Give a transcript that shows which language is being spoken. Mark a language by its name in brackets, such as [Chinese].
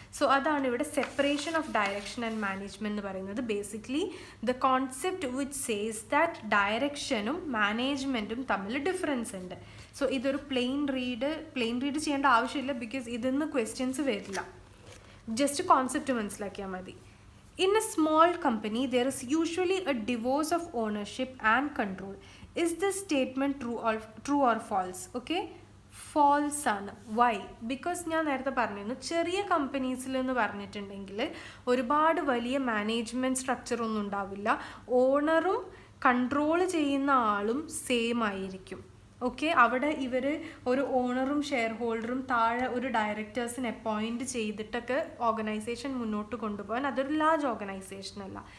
[Malayalam] So അതാണ് ഇവിടെ separation of direction and management എന്ന് പറയുന്നത്. [English] basically the concept which says that [Malayalam] ഡയറക്ഷനും മാനേജ്മെൻറ്റും തമ്മിൽ ഡിഫറൻസ് ഉണ്ട്. സോ ഇതൊരു പ്ലെയിൻ റീഡ് ചെയ്യേണ്ട ആവശ്യമില്ല, ബിക്കോസ് ഇതിന്ന് ക്വസ്റ്റ്യൻസ് വരില്ല. ജസ്റ്റ് കോൺസെപ്റ്റ് മനസ്സിലാക്കിയാൽ മതി. [English] In a small company, there is usually a divorce of ownership and control. Is this statement true or false? Okay, false ആണ്. Why? [Malayalam] Because ഞാൻ നേരത്തെ പറഞ്ഞിരുന്നു, ചെറിയ കമ്പനീസിൽ എന്ന് പറഞ്ഞിട്ടുണ്ടെങ്കിൽ ഒരുപാട് വലിയ മാനേജ്മെൻറ്റ് സ്ട്രക്ചർ ഒന്നും ഉണ്ടാവില്ല. ഓണറും കൺട്രോൾ ചെയ്യുന്ന ആളും സെയിം ആയിരിക്കും. ഓക്കെ, അവിടെ ഇവർ ഒരു ഓണറും ഷെയർ ഹോൾഡറും താഴെ ഒരു ഡയറക്ടേഴ്സിനെ അപ്പോയിൻറ്റ് ചെയ്തിട്ടൊക്കെ ഓർഗനൈസേഷൻ മുന്നോട്ട് കൊണ്ടുപോകാൻ, അതൊരു ലാർജ് ഓർഗനൈസേഷൻ അല്ല.